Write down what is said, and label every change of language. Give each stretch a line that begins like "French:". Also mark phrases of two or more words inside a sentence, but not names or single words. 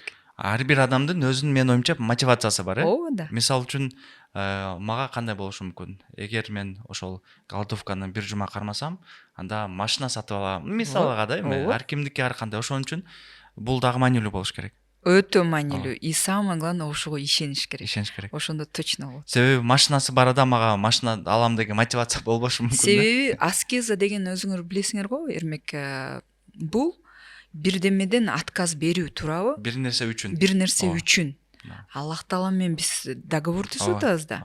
Kyrgyz: Ар бир адамдын өзүнүн менин оюмча мотивациясы бар, Ооба да. Мисалы үчүн мага кандай болушу мүмкүн? Эгер мен ошол голодовканы бир жума кармасам, анда машина сатып алам. Мисалга да, ар кимдики ар кандай. Ошон үчүн бул дагы маанилүү болуш керек. өтө маанилүү.
Russian: И самое главное
Kyrgyz: ошого ишениш керек. ишениш керек. Ошондо точно болот. Себеби машинасы бар адам мага машина алам деген мотивация болбошу мүмкүн. Себеби аскеза деген өзүңөр билесиңер го, Эрмек, бул бирдемеден отказ берүү, туурабы? Бир нерсе үчүн. Бир нерсе Ооба. үчүн. Аллах Таала менен биз договор түзүп атабыз да.